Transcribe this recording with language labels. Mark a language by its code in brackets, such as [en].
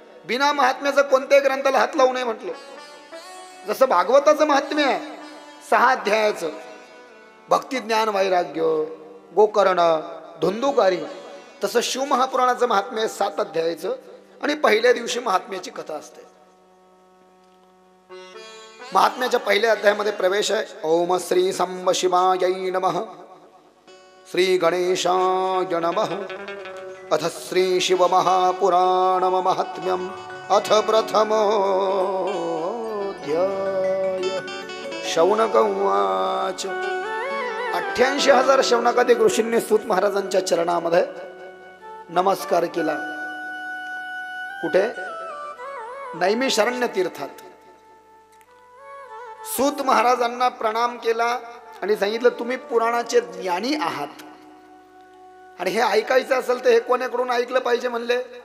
[mr] बिना महात्म्याचं कोणत्याही ग्रंथाला हात लावू नये म्हटलं। जसं भागवताचं महात्म्य आहे 6 अध्यायाचं, भक्ती ज्ञान वैराग्य गोकर्ण धुंदुकारी, तसं शिव महापुराणाचं महात्म्य 7 अध्यायाचं आणि पहिल्या दिवशी महात्म्याची कथा असते। महात्म्याच्या पहिल्या अध्यायामध्ये प्रवेश आहे। [sa] ओम श्री संब शिवाय नमः, श्री गणेशाय नमः, अथ श्री शिव महापुराण महात्म्यम अथ प्रथमोऽध्याय। शौनक उवाच। [mr] 88,000 शौनकादिक ऋषींनी सूत महाराजांच्या चरणामध्ये नमस्कार केला। कुठे? नैमिषारण्य तीर्थात। सूत महाराजांना प्रणाम केला आणि सांगितलं, तुम्ही पुराणाचे ज्ञानी आहात आणि हे ऐकायचं असेल तर हे कोणाकडून ऐकलं पाहिजे म्हणले?